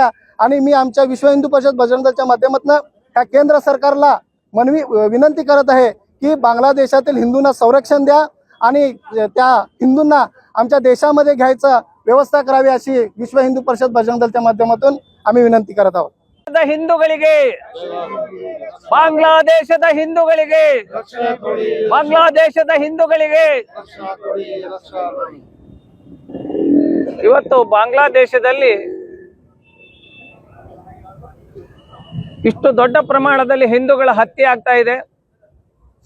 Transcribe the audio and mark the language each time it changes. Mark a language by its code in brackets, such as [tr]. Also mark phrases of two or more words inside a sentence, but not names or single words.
[mr] आणि मी आमच्या विश्व हिंदू परिषद बजरंग दलच्या माध्यमातून ह्या केंद्र सरकारला विनंती करत आहे की बांगलादेशातील हिंदूंना संरक्षण द्या आणि त्या हिंदूंना आमच्या देशामध्ये घ्यायचं व्यवस्था करावी अशी विश्व हिंदू परिषद बजरंग दलच्या माध्यमातून आम्ही विनंती करत आहोत. [kn] ಹಿಂದೂಗಳಿಗೆ ಬಾಂಗ್ಲಾದೇಶದ ಹಿಂದೂಗಳಿಗೆ ಇವತ್ತು ಬಾಂಗ್ಲಾದೇಶದಲ್ಲಿ ಇಷ್ಟು ದೊಡ್ಡ ಪ್ರಮಾಣದಲ್ಲಿ ಹಿಂದೂಗಳ ಹತ್ಯೆ ಆಗ್ತಾ ಇದೆ.